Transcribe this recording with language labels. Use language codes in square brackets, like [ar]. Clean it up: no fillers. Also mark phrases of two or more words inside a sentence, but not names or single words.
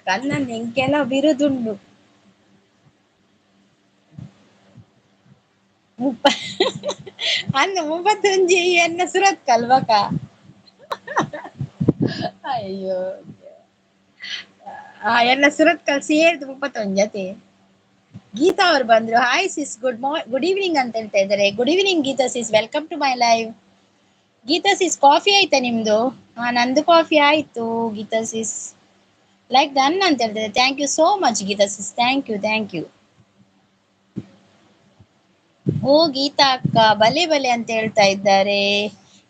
[tcy] ಅನ್ನಂದ್ ಎಂಕ್ ಕೆಲವು ಬಿರುದುಂಡು. ಮುಪ್ಪ ಅಂದ್ 31 ಎನ್ನ ಸುರತ್ಕಲ್ ಬಕ. ಅಯ್ಯೋ ಎನ್ನ ಸುರತ್ಕಲ್ ಸೇರ್ದು 31 ಜತೆ. [kn] ಗೀತಾ ಅವ್ರು ಬಂದ್ರು. [en] hi sis, good evening [kn] ಅಂತ ಹೇಳ್ತಾ ಇದ್ದಾರೆ. [en] good evening Geeta sis, welcome to my live. Geeta sis, [kn] ಕಾಫಿ ಆಯ್ತಾ ನಿಮ್ದು? ನಂದು ಕಾಫಿ ಆಯ್ತು ಗೀತಾ ಸಿಸ್. [en] like done [kn] ಅಂತ ಹೇಳ್ತಾರೆ. [en] thank you so much Geeta sis, thank you. [kn] ಓ ಗೀತಾ ಅಕ್ಕ, ಬಲೆ ಅಂತ ಹೇಳ್ತಾ ಇದ್ದಾರೆ.